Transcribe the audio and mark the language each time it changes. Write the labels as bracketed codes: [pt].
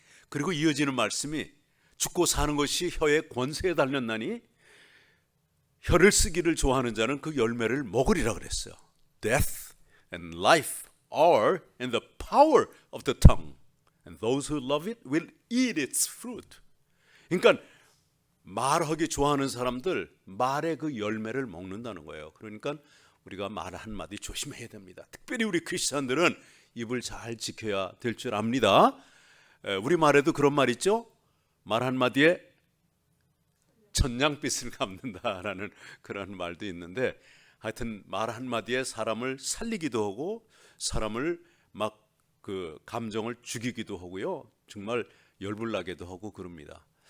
[ko] 그리고 이어지는 말씀이 죽고 사는 것이 혀의 권세에 달렸나니 혀를 쓰기를 좋아하는 자는 그 열매를 먹으리라 그랬어요. [en] Death and life are in the power of the tongue, and those who love it will eat its fruit. [ko] 그러니까 말하기 좋아하는 사람들 말의 그 열매를 먹는다는 거예요. 그러니까 우리가 말 한마디 조심해야 됩니다. 특별히 우리 크리스찬들은 입을 잘 지켜야 될 줄 압니다. 우리 말에도 그런 말 있죠. 말 한마디에 천냥빚을 갚는다라는 그런 말도 있는데, 하여튼 말 한마디에 사람을 살리기도 하고 사람을 막 그 감정을 죽이기도 하고요, 정말 열불나게도 하고 그럽니다.